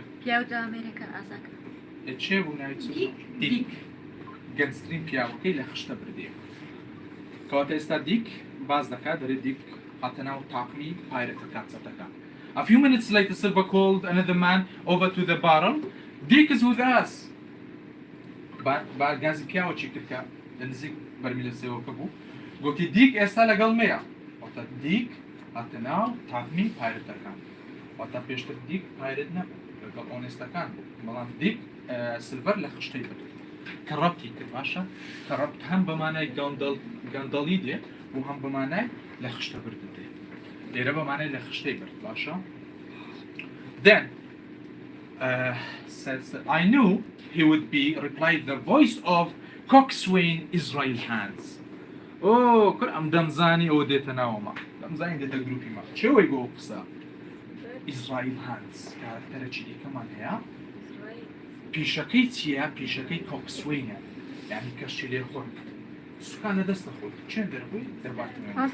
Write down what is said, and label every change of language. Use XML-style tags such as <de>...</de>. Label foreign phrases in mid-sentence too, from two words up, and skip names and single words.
<ckb>پیاوە ئەمریکا ئازاکە چێ بوو ناوی دیک گەنجترین پیاوەکەی لە خشتە بردیە کەواتە ئێستا دیک باز دەکات دەرێت دیک هاتە ناو تاقمی پایرەتەکان چەتەکان</ckb> <en>A few minutes later Silver called another man over to the barrel Dick is with us</en> <ckb>گازی پیاوەکی کردکە لە نزیک بەرمیلە سێوەکە بوو گوتی دیک ئێستا لەگەڵ مەیە واتە دیک هاتە ناو تاقمی پایرەتەکان واتە پێشتر دیک پایرەت نەبوو لەگەڵ ئۆنێستەکان بوو بەڵام دیک سلڤەر لە خشتەی برد کەڕەپتی کرد باشە کەڕەپت هەم بەمانای گەندەڵی دێ و هەم بەمانای لە خشتە برد دێ لێرە بەمانای لە خشتەی برد باشە then</ckb> <en>says I knew he would be replied the voice of coxswain Israel Hands</en> <ckb>کور ئەم دەمزانی ئەوە دێتە ناوەمە دەمزانی دێتە گروپی مە چێوەی بۆ قسە ئیزرائیل هانس کارکتەرێکی دیکەمان هەیە پیشەکەی چییە پیشەکەی کۆکسوینە یعنی کەشتی لێ خۆن سوکانە دەستە خۆت چێن دەربووی دەرباتنە</ckb>